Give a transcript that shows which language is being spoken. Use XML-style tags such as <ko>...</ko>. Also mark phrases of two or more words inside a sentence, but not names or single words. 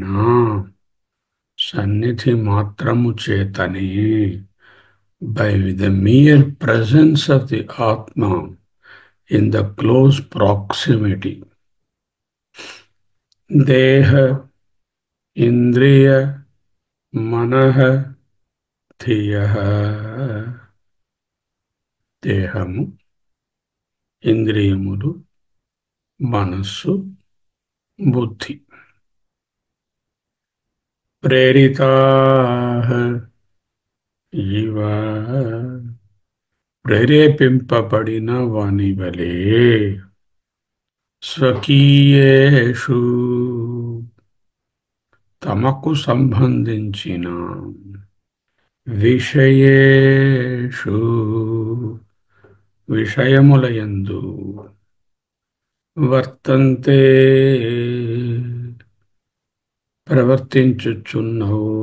<te>సన్నిధి మాత్రము చేతనే,</te> <en>by the mere presence of the Atma in the close proximity,</en> <sa>देह, इन्द्रिय, मनः, धियः,</sa> <te>దేహము, ఇంద్రియములు, మనసు, బుద్ధి,</te> <sa>प्रेरितः, इव,</sa> <te>ప్రేరేపింపబడిన వానివలే స్వకీయేషు, తమకు సంబంధించిన విషయేషు, విషయములయందు వర్తంతే, ప్రవర్తించుచున్నవు.</te>